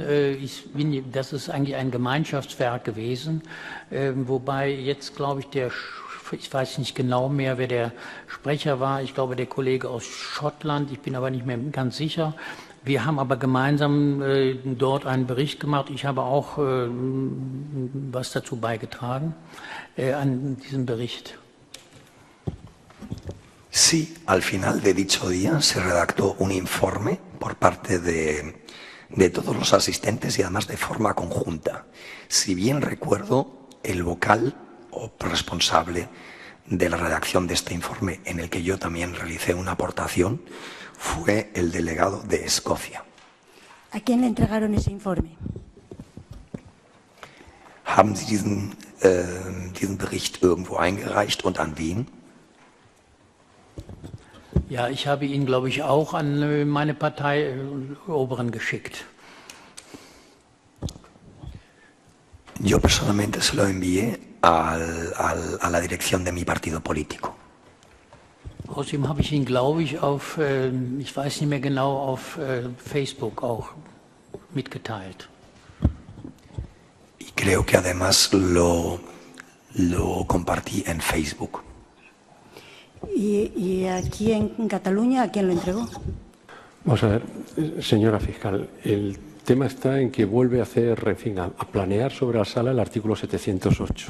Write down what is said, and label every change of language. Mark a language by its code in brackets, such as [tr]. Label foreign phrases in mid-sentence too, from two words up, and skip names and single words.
[de] Das ist eigentlich ein Gemeinschaftswerk gewesen, wobei jetzt, glaube ich, ich weiß nicht genau mehr, wer der Sprecher war. Ich glaube, der Kollege aus Schottland, ich bin aber nicht mehr ganz sicher. Wir haben aber gemeinsam dort einen Bericht gemacht. Ich habe auch was dazu beigetragen an diesem Bericht. [es] Sí, al final de dicho día se redactó un informe por parte de todos los asistentes y además de forma conjunta. Si bien recuerdo, el vocal o responsable de la redacción de este informe, en el que yo también realicé una aportación, fue el delegado de Escocia. ¿A quién le entregaron ese informe? [de] Haben Sie diesen Bericht irgendwo eingereicht und an wen? Ja, ich habe ihn, glaube ich, auch an meine Parteioberen geschickt. [es] Yo personalmente se lo envié a la dirección de mi partido político. [de] Außerdem habe ich ihn, glaube ich, ich weiß nicht mehr genau, auf Facebook auch mitgeteilt. [es] Y creo que además lo compartí en Facebook. ¿Y aquí en Cataluña a quién lo entregó? Vamos a ver, señora fiscal, el tema está en que vuelve a a planear sobre la sala el artículo 708.